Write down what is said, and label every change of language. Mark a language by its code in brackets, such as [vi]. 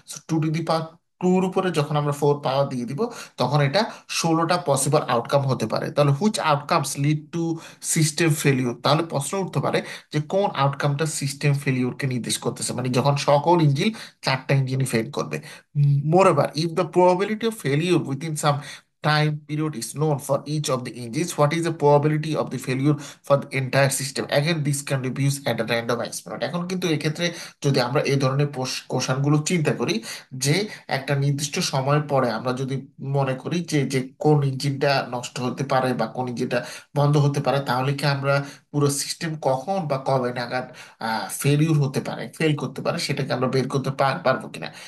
[en] 2 to the power 2 [bn] উপরে যখন আমরা 4 পাওয়ার দিয়ে দিব, তখন এটা 16টা পসিবল আউটকাম হতে পারে। তাহলে [en] which outcomes lead to system failure, [bn] তাহলে প্রশ্ন উঠতে পারে যে কোন আউটকামটা সিস্টেম ফেলিউরকে নির্দেশ করতেছে, মানে যখন সকল ইঞ্জিন 4টা ইঞ্জিনই ফেল করবে। [en] Moreover if the probability of failure within time period is known for each of the engines, what is the probability of the failure for the entire system? Again, this can be used at a random experiment. [bn] এখন কিন্তু এক্ষেত্রে যদি আমরা এই ধরনের কোশ্চেনগুলো চিন্তা করি, যে একটা নির্দিষ্ট সময় পরে আমরা যদি মনে করি যে যে কোন ইঞ্জিনটা নষ্ট হতে পারে বা কোন ইঞ্জিনটা বন্ধ হতে পারে, তাহলে কি আমরা পুরো সিস্টেম কখন বা কবে নাগাদ ফেলিউর হতে পারে, ফেল করতে পারে, সেটাকে আমরা বের করতে পারবো কিনা?